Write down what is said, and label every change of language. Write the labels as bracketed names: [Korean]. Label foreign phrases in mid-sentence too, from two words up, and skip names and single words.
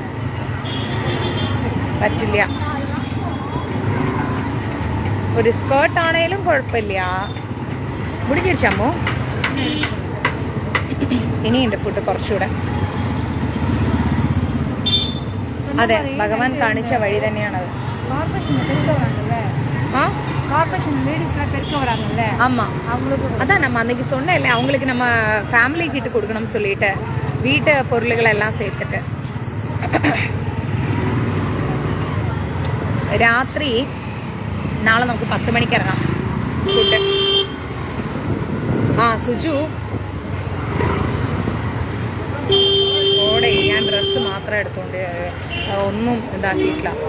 [Malayalam] പറ്റില്ല. ഒരു സ്കേർട്ടാണേലും കുഴപ്പമില്ല. മുടിഞ്ഞിരിച്ചമ്മോ? ഇനിയുണ്ട് ഫുഡ് കുറച്ചുകൂടെ. അതെ, ഭഗവാൻ കാണിച്ച വഴി തന്നെയാണത്. [Tamil] ஆமா, அதான் நம்ம அன்னைக்கு சொன்னேன்ல, அவங்களுக்கு நம்ம ஃபேமிலி கிட்ட கொடுக்கணும்னு சொல்லிட்டு வீட்டு பொருள்கள் எல்லாம் சேர்த்துட்டு. [Malayalam] രാത്രി നാളെ നമുക്ക് 10 മണിക്ക് ഇറങ്ങാം. ഫുഡ് ആ സുജു ഓടെ ഞാൻ ഡ്രസ്സ് മാത്രം എടുത്തോണ്ട് ഒന്നും ഇതാക്കിയിട്ടില്ല.